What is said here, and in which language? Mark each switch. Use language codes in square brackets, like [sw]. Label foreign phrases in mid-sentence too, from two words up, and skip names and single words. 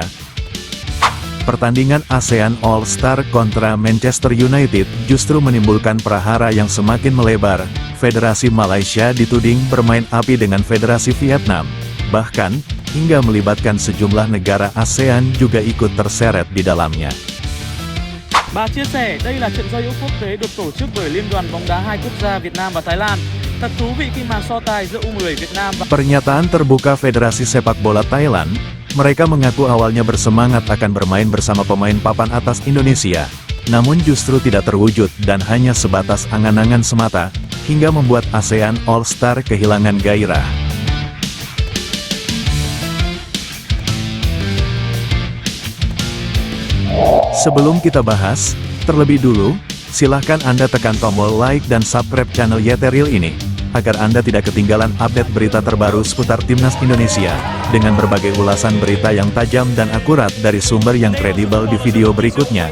[id] Pertandingan ASEAN All-Star kontra Manchester United justru menimbulkan prahara yang semakin melebar. Federasi Malaysia dituding bermain api dengan Federasi Vietnam, bahkan hingga melibatkan sejumlah negara ASEAN juga ikut terseret di dalamnya. [vi] Bà chia sẻ đây là trận giao hữu quốc tế được tổ chức bởi Liên đoàn bóng đá hai quốc gia Việt Nam và Thái Lan. Thật thú vị khi màn so tài giữa U10 Việt Nam và [id] Pernyataan terbuka Federasi Sepak Bola Thailand, mereka mengaku awalnya bersemangat akan bermain bersama pemain papan atas Indonesia, namun justru tidak terwujud dan hanya sebatas angan-angan semata, hingga membuat ASEAN All-Star kehilangan gairah. Sebelum kita bahas, terlebih dulu, silahkan Anda tekan tombol like dan subscribe channel Yeteril ini, agar Anda tidak ketinggalan update berita terbaru seputar Timnas Indonesia, dengan berbagai ulasan berita yang tajam dan akurat dari sumber yang kredibel di video berikutnya.